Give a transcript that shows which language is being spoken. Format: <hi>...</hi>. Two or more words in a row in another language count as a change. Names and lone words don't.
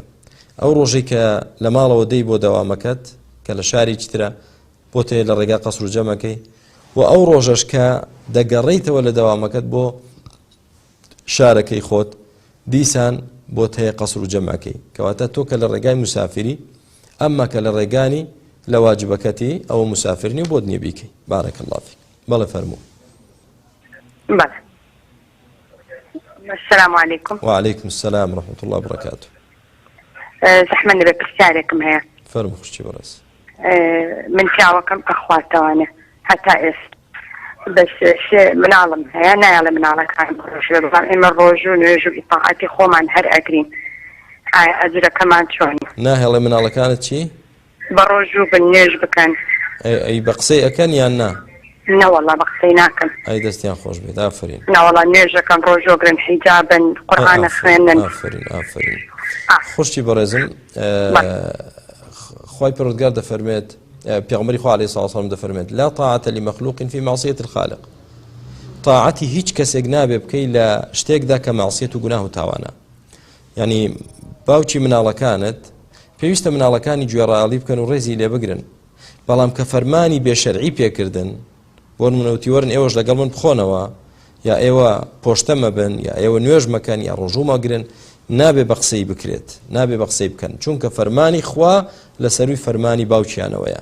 <ckb>ئەو ڕۆژەی کە لە ماڵەوە دەی بۆ دەوامەکەت کە لە شارێکی ترە بۆ تێ لە ڕێگا قەسر و جەمعەکەی، و ئەو ڕۆژەش کە دەگەڕیتەوە لە دەوامەکەت بۆ شارەکەی خۆت دیسان بۆ هەیە قەسر و جەمعەکەی، کەواتە تۆ کە لە ڕێگای مسافری، ئەمما کە لە ڕێگانی لە واجبەکەتی ئەوە مسافرنی بۆ نییە بیکەی.</ckb> <ar>بارەک الله فیک.</ar> <ckb>بەڵێ فەرموو. بله.</ckb> <ar>السلام عليكم. وعليكم السلام ورحمة الله وبركاته.</ar> <ckb>زحمة بپرسیارێکم هەیە. فەرموو خوشتی بەڕێز. من پیاوەکەم ئەخواتەوانە هەتا ئێستا، بەس مناڵم هەیە نایڵێ مناڵەکان ڕۆژ بڵام ئێمە ڕۆژ و نوێژ و ئیتاعاتی خۆمان هەر ئەگرین. ئەجرەکەمان چۆنی؟ ناهێڵێ مناڵەکانت چی؟ بە ڕۆژ و بە نوێژ بکەن. ئەی بە قسەی ئەکەن یان نا؟ نەوەڵا بە قسەی ناکەن. ئەی دەستیان خۆش بێت. ئافرین. نەوەڵا نوێژەکەن ڕۆژۆگرن حیجابن قورئانە خوێنن. ئافرین ئافرین. خوشتی بەڕێزم، خوای پەروەردگار دەفەرمێت، پێغەمبەری خوا</ckb> <ar>عەلەیهی السەڵاتو وەسەلام</ar> <ckb>دەفەرمێت</ckb> <ar>لا طاعة لمخلوق في معصية الخالق.</ar> <ckb>طاعەتی هیچ کەسێک نابێ بکەی لە شتێکدا کە معصیەت و گوناه و تاوانە. یعنی باوکی مناڵەکانت پێویستە مناڵەکانی گوێڕایەڵی بکەن و ڕێزی لێ بگرن، بەڵام کە فەرمانی بێشەرعی پێکردن، بۆ نمونەوتی وەرن ئێوەش لەگەڵ من بخۆنەوە، یا ئێوە پۆشتە مەبن، یا ئێوە نوێژ مەکەن، یا ڕۆژوو مەگرن، نابێ بە قسەی بکرێت، نابێ بە قسەی بکەن، چونکە فەرمانی خوا لەسەروی فەرمانی باوکیانەوەیە.</ckb>